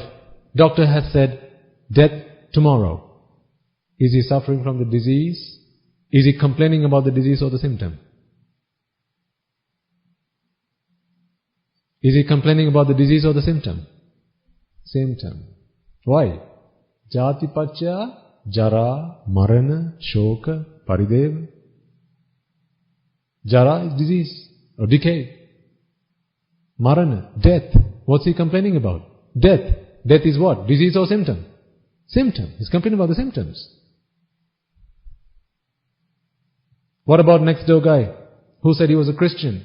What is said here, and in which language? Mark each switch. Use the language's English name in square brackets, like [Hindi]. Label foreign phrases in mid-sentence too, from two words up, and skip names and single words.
[English] Doctor has said, death tomorrow. Is he suffering from the disease? Is he complaining about the disease or the symptom? Is he complaining about the disease or the symptom? Symptom. Why? [Pali] Jati pacca, jara, marana, shoka, parideva. [English] Jara is disease or decay. Marana, death. What's he complaining about? Death. Death is what? Disease or symptom? Symptom. He's complaining about the symptoms. What about next door guy who said he was a Christian?